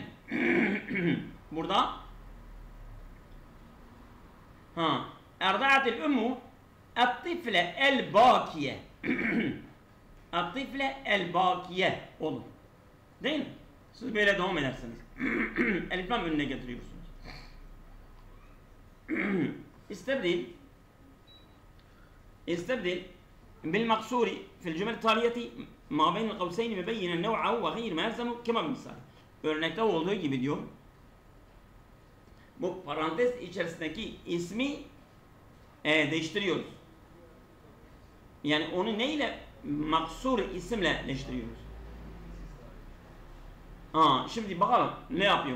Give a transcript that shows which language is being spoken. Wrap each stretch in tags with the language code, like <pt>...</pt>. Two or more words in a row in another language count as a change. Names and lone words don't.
<ar>Burada أرضعت الأم الطفل الباقي. الطفل الباقي olur.</ar> <tr>Değil mi? Siz böyle devam edersiniz. Elif lam önüne getiriyorsunuz.</tr> <ar>استبدل بالمقصور في الجمل التالية ما بين القوسين مبين النوع وغير ما يلزم كما بالمثال.</ar> <tr>Örnekte olduğu gibi diyor. Bu parantez içerisindeki ismi değiştiriyoruz. Yani onu neyle? Maksur isimle değiştiriyoruz. Şimdi bakalım ne yapıyor?</tr>